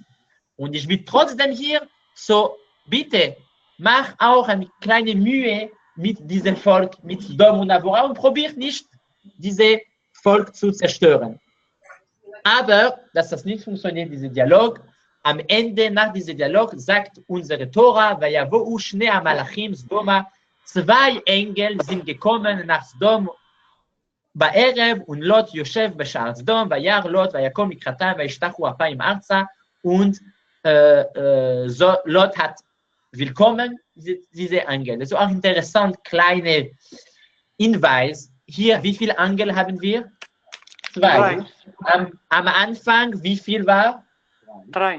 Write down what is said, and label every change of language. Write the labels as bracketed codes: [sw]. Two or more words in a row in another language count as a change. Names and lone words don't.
[de] Und ich bin trotzdem hier, so bitte, mach auch eine kleine Mühe mit diesem Volk, mit Sodom und Gomorra und probiert nicht, dieses Volk zu zerstören. Aber, dass das nicht funktioniert, dieser Dialog, am Ende, nach diesem Dialog, sagt unsere Tora, [he] ויבאו שני מלאכים סדמה, [de] zwei Engel sind gekommen nach Sodom בערב, und Lot [he] יושב בשער סדום, וירא לוט, ויקום לקראתם, וישתחו אפיים ארצה, [de] und Lot hat willkommen, diese Engel. Das ist auch interessant, kleine Hinweis. Hier, wie viele Engel haben wir? Zwei. Am Anfang, wie viel war? Drei.